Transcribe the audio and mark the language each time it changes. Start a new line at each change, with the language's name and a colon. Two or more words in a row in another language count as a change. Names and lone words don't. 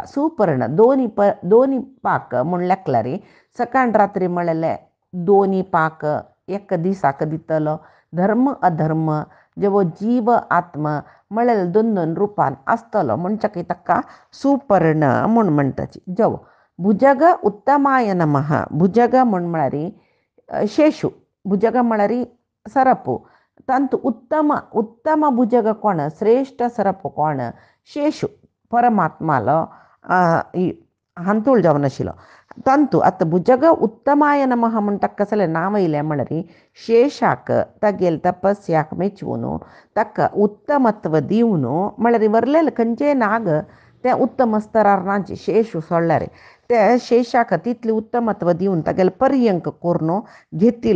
Konkani: सुपर्ण दोनी पाक म्हूण लेखल्यारी सकाळ रात्री म्हणलेले दोनी पाक एक दिसाक दितलो. धर्म अधर्म जेवो जीव आत्मा म्हणलेले दोन दोन रुपान आसतलो म्हणचकी ताका सुपर्ण म्हूण म्हणटाची.
Sanskrit: जेवो भुजग उत्तमाय नमः.
Konkani: भुजग म्हळ्यार शेषू. भुजग म्हळ्यार सरपू. तांतू उत्तम भुजग कोण श्रेष्ठ सरपू कोण शेषू परमात्मालो हांतूळ जावन आशिल्लो. तांतू आतां
Sanskrit: भुजग उत्तमाय नमः
Konkani: म्हूण ताका कसलें नांव येयलें म्हळ्यार शेषाक तागेल तपस्याक मेचून ताका उत्तमत्व दिवन म्हळ्यार वरलेले खंयचेय नाग ते उत्तम स्तरार नाचे शेषू सोडल्यार ते शेषाक तितलें उत्तमत्व दिवन तागेले पर्यंक करून घेतिलो.